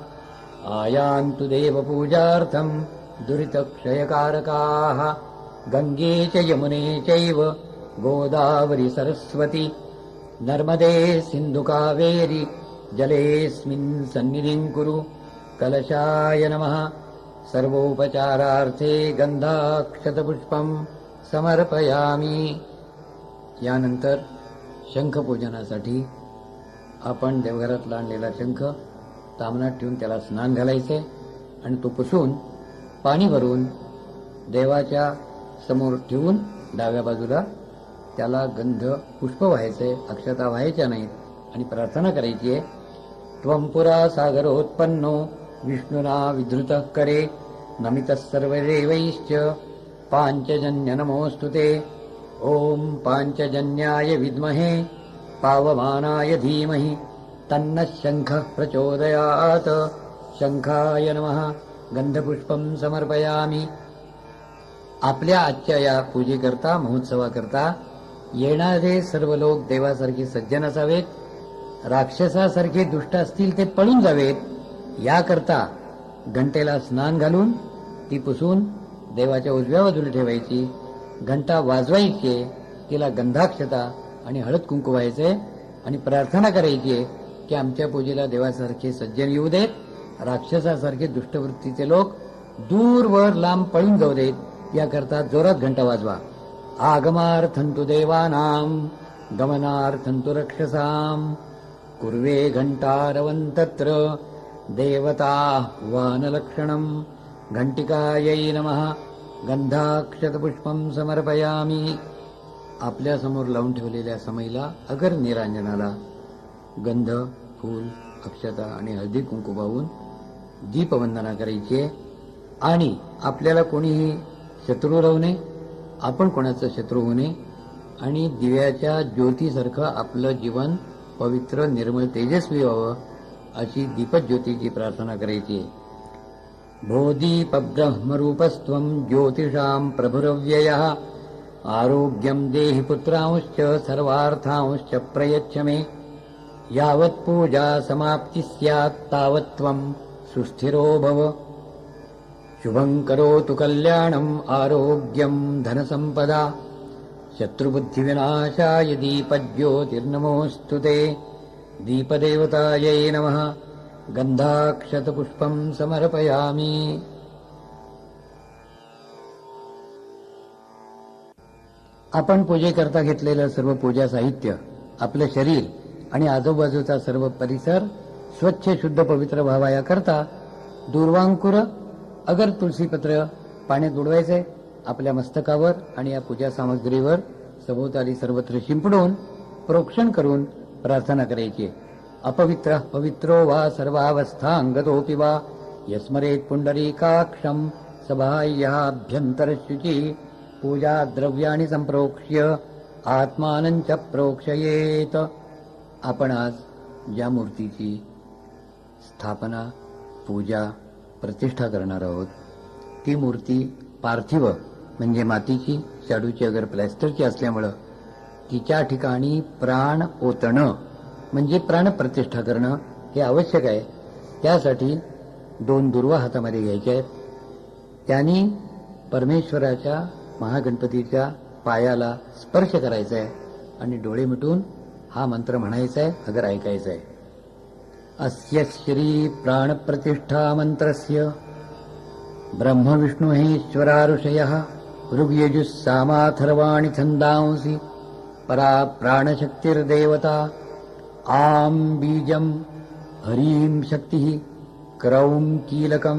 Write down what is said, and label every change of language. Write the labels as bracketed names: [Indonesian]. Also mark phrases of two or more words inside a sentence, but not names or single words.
[Sanskrit] आयान्तु देवपूजार्थं दुरितक्षयकारकाः गंगे च यमुने चैव गोदावरी सरस्वती नर्मदे सिन्धु कावेरी जलेऽस्मिन् सन्निधिं कुरु. कलशाय नमः. सर्वोपचारार्थे गंधाक्षतपुष्पं समर्पयामी. [Marathi] यानंतर शंखपूजनासाठी आपण देवघरातला आणलेला शंख तामणात ठेवून त्याला स्नान घालायचे आणि तो पुसून पाणी भरून देवाच्या समोर ठेवून डाव्या बाजूला त्याला गंध पुष्प व्हायचे, अक्षता व्हायच्या नाहीत आणि प्रार्थना करायची आहे. [Sanskrit] त्वं पुरा सागरोत्पन्नो विष्णुना विधृतः करे नमितः सर्वदेवैश्च पांचजन्य नमोस्तुते. ओम पांचजन्याय विद्महे पावमानाय धीमहि तन्नः शंखः प्रचोदयात्. शंखाय नमः. गंधपुष्पं समर्पयामि. [Marathi] आपल्या आजच्या या पूजेकरता, महोत्सवाकरता येणारे सर्व लोक देवासारखे सज्जन असावेत, राक्षसासारखे दुष्ट असतील ते पळून जावेत. याकरता घंटेला स्नान घालून ती पुसून देवाच्या उजव्या बाजूला ठेवायची. घंटा वाजवायची, तिला गंधाक्षता आणि हळद कुंकू व्हायचे आणि प्रार्थना करायची की आमच्या पूजेला देवासारखे सज्जन येऊ देत, राक्षसासारखे दुष्टवृत्तीचे लोक दूरवर लांब पळून जाऊ देत. याकरता जोरात घंटा वाजवा. [Sanskrit] आगमार्थंतु देवानां गमनार्थंतु रक्षसां कुर्वे घंटारवंतत्र देवता वानलक्षणं. घंटिकायै नमः. गंधाक्षतपुष्पं समर्पयामि. [Marathi] आपल्या समोर लावून ठेवलेल्या समईला अगर निरांजनाला गंध, फूल, अक्षता आणि हळदी कुंकू वाहून दीपवंदना करायची आहे. आणि आपल्याला कोणीही शत्रू राहू नये, आपण कोणाचं शत्रू होऊ नये आणि दिव्याच्या ज्योतीसारखं आपलं जीवन पवित्र, निर्मळ, तेजस्वी व्हावं अशी दीपज्योतीची प्रार्थना करायची आहे. [Sanskrit] भो दीपब्रह्मरूपस्त्वं ज्योतिषां प्रभुरव्ययः आरोग्यं देहि पुत्रांश्च सर्वार्थांश्च प्रयच्छ मे. यावत् पूजा समाप्ति स्यात् तावत् त्वं सुस्थिरो भव. शुभं करोतु कल्याणम् आरोग्यं धनसम्पदा. शत्रुबुद्धिविनाशाय दीपज्योतिर्नमोऽस्तु ते. दीपदेवतायै नमः. गंधाक्षतपुष्पं समर्पयामि. [Marathi] आपण पूजेकरता घेतलेलं सर्व पूजा साहित्य, आपलं शरीर आणि आजूबाजूचा सर्व परिसर स्वच्छ, शुद्ध, पवित्र व्हावा याकरता दूर्वांकुर अगर तुळशीपत्र पाण्यात बुडवायचे. आपल्या मस्तकावर आणि या पूजा सामग्रीवर सभोवताली सर्वत्र शिंपडून प्रोक्षण करून प्रार्थना करायची. [Sanskrit] अपवित्र पवित्रो वा सर्वावस्थांगतोऽपि वा यस्मरेत् पुंडरीकाक्षं सबाह्याभ्यन्तरशुचि. पूजा द्रव्याणि संप्रोक्ष्य आत्मानं च प्रोक्षयेत. [Marathi] आपण आज ज्या मूर्तीची स्थापना, पूजा, प्रतिष्ठा करणार आहोत ती मूर्ती पार्थिव म्हणजे मातीची, शाडूची, अगर प्लॅस्टरची असल्यामुळं तिच्या ठिकाणी प्राण ओतणं म्हणजे प्राण प्रतिष्ठा करणं हे आवश्यक आहे. त्यासाठी 2 दुर्वा हातामध्ये घ्यायच्या आहेत. त्यांनी परमेश्वराच्या, महागणपतीच्या पायाला स्पर्श करायचा आहे आणि डोळे मिटून हा मंत्र म्हणायचा आहे, अगर ऐकायचा आहे. [Sanskrit] अस्य श्री प्राणप्रतिष्ठा मंत्रस्य ब्रह्म विष्णु महेश्वराऋषयः ऋग्यजुः सामाथर्वाणि छन्दांसि परा प्राणशक्तिर्देवता. आं बीजं ह्रीं शक्तिः क्रौं कीलकम्.